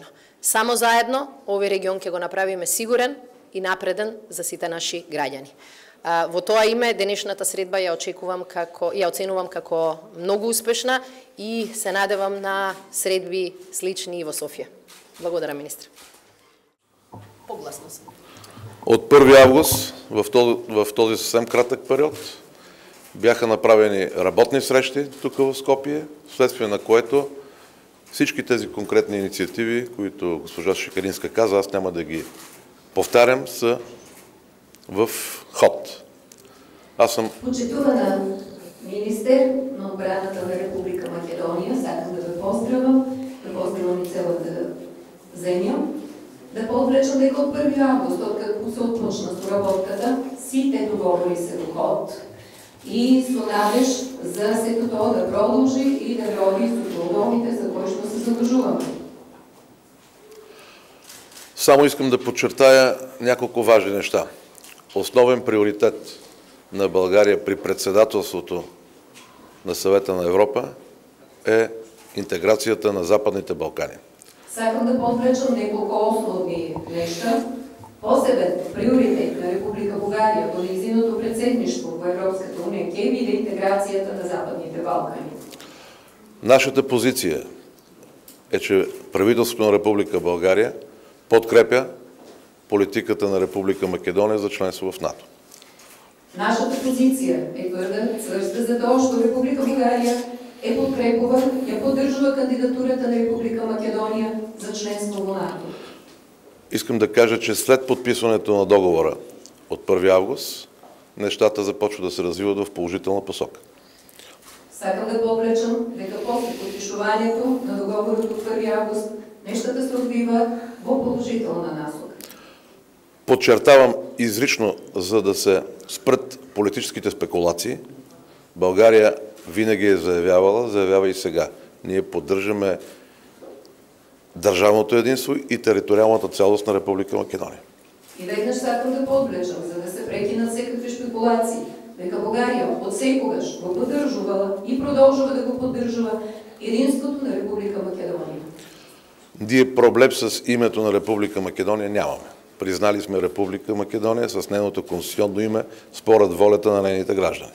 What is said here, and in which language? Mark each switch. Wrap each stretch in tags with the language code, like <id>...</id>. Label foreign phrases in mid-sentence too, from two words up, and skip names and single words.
<mk>Само заедно овој регион ќе го направиме сигурен и напреден за сите наши граѓани. Во тоа име денешната средба ја оценувам како многу успешна и се надевам на средби слични и во Софија. Благодарам, министр. Погласно сум.</mk> <bg>От 1 август, в този съвсем кратък период, бяха направени работни срещи тук в Скопие, вследствие на което всички тези конкретни инициативи, които госпожа Шекеринска каза, аз няма да ги повтарям, са в ход. Аз съм...</bg> <mk>Почитувана министър на отбраната на Република Македония, сакам да ве поздравам и целата земја, да подречам дека од 1 август, откако се отпочна соработката, сите договори се во ход и со надеж за сето тоа да продолжи и да роди со условите за кои што се задржуваме.</mk> <bg>Само искам да подчертая няколко важни неща. Основен приоритет на България при председателството на Съвета на Европа е интеграцията на Западните Балкани.</bg> <mk>Сакам да подречам неколку основни нешта. Посебен приоритет на Република Бугарија во нејзиното председништво во Европската унија ќе биде интеграцијата на Западните Балкани.</mk> <bg>Нашата позиция е, че правителството на Република България подкрепя политиката на Република Македония за членство в НАТО.</bg> <mk>Нашата позиција е тврда за тоа што Република Бугарија подкрепува и поддржува кандидатурата на Република Македонија за членство во НАТО.</mk> <bg>Искам да кажа, че след подписването на договора от 1 август, нещата започват да се развиват в положителна посока.</bg> <mk>Сакам да подречам дека после подпишувањето на договорот од 1 август, нещата се одвиваат во положителна насока.</mk> <bg>Подчертавам изрично, за да се спрат политическите спекулации, България винаги е заявява и сега. Ние поддържаме държавното единство и териториалната цялост на Република Македония.</bg> <mk>И веднъж сакам да подречам, за да се прекинат всекакви спекулации, дека Бугарија од секогаш го поддржувала и продолжува да го поддржува единството на Република Македонија.</mk> <bg>Ние проблем с името на Република Македония нямаме. Признали сме Република Македония с нейното конституционно име според волята на нейните граждани.</bg>